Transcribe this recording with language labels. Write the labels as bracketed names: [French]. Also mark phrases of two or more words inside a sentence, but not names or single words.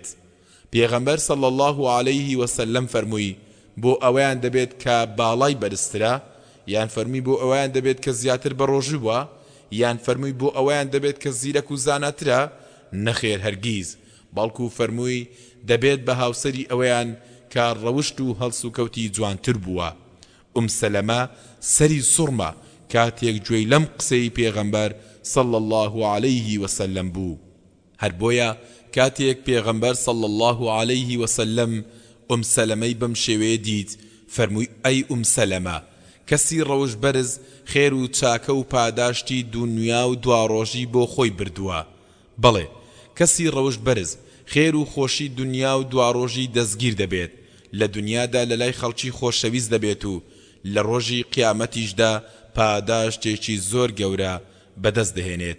[Central Kurdish] پێغەمبەر [Arabic] صلی الله علیه وسلم [Central Kurdish] فەرمووی: بۆ ئەوەیان دەبێت کە باڵای بەرزترە، یان فەرمی بۆ ئەوەیان دەبێت کە زیاتر بەڕۆژوو بووە، یان فەرمووی بۆ ئەوەیان دەبێت کە زیرەک و زاناترە؟ نەخێر، هەرگیز، بەڵکو فەرمووی دەبێت بە هاوسەری ئەوەیان کە ڕەوشت و هەڵس و کەوتی جوانتر بووە. سەلەمە سەری سوڕمە کاتێک گوێی لەم قسەی پێغەمبەر [Arabic] صلى الله عليه وسلم [Central Kurdish] بوو. هەر بۆیە کاتێک پێغەمبەر [Arabic] صلى الله عليه وسلم [Central Kurdish] سەلەمەی بەم شێوەیە دیت فەرمووی ئەی سەلەمە، کەسی ڕەوش بەرز خێر و چاکە و پاداشتی دونیا و دواڕۆژی بۆ خۆی بردووە. بەڵێ کەسی ڕەوش بەرز خێر و خۆشی دنیا و دواڕۆژی دەستگیر دەبێت، لە دنیادا لە لای خەڵکی خۆشەویست دەبێت و لە ڕۆژی قیامەتیشدا پاداشتێکی زۆر گەورە بەدەست دەهێنێت.